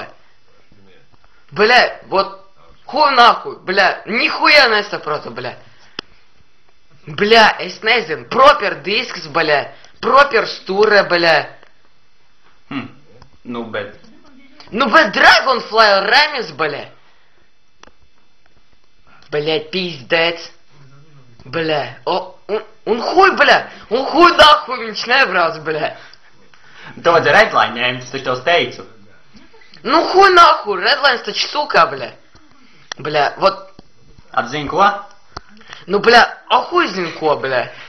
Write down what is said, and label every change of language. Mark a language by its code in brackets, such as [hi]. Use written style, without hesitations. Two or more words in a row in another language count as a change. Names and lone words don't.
[ru] Бля, вот, хуй нахуй, бля, нихуя nesaprotu, бля. [lv] Bļa, es nezinu, proper disks, bļa, proper stūre, bļa. Nu, bet... Nu, bet Dragonfly remis, bļa. [ru] Блядь, пиздец. Бля. [lv] Un [ru] хуй, бля. [lv] Un [ru] хуй нахуй [lv] viņš nebrauc, bļa. Tu vajadzēja redline ņemt, es taču tev teicu. Nu [ru] хуй нахуй, [lv] redlines taču sukā, bļa. [ru] Бля, вот. [lv] Atzini ko? Nu, bļa, [ru] а хуй [lv] zin ko, bļa.